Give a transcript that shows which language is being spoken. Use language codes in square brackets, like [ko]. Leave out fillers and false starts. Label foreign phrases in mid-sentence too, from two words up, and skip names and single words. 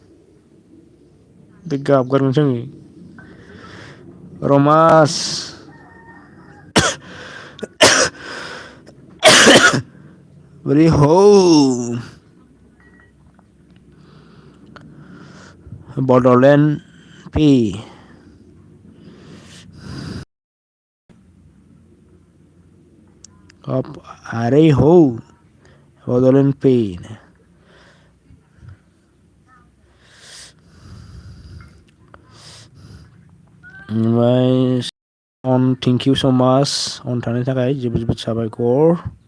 [brx] बे गाबगारगोनसो आङो रमास बोरै हौ बड'लेण्ड पे अरे हो बड'लेण्ड पे ओमफ्राय अन [en] thank you so much [brx] अन थानायनि थाखाय जोबोद जोबोद साबायखर